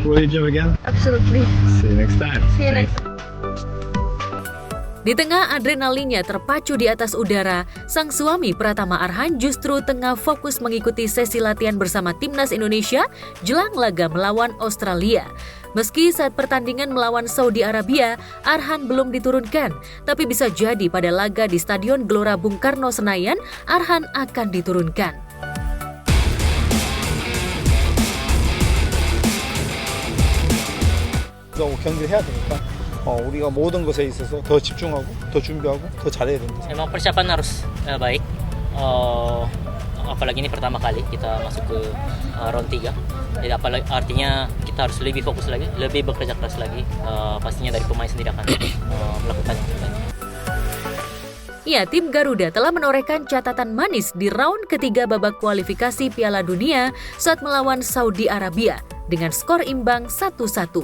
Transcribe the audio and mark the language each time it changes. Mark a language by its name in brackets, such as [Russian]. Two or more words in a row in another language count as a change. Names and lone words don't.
[English] Will you jump again? Absolutely. See you next time. See you next. [Indonesian] Di tengah adrenalinnya terpacu di atas udara, sang suami Pratama Arhan justru tengah fokus mengikuti sesi latihan bersama timnas Indonesia jelang laga melawan Australia. Meski saat pertandingan melawan Saudi Arabia, Arhan belum diturunkan, tapi bisa jadi pada laga di Stadion Gelora Bung Karno Senayan, Arhan akan diturunkan. [Korean] 경기를 해야 되니까 우리가 모든 것에 있어서 더 집중하고 더 준비하고 더 잘해야 된다. [Indonesian] Memang persiapan harus baik, apalagi ini pertama kali kita masuk ke round 3. Jadi artinya kita harus lebih fokus lagi, lebih bekerja keras lagi. Pastinya dari pemain sendiri akan melakukan yang terbaik. Ya, tim Garuda telah menorehkan catatan manis di round ketiga babak kualifikasi Piala Dunia saat melawan Saudi Arabia dengan skor imbang 1-1.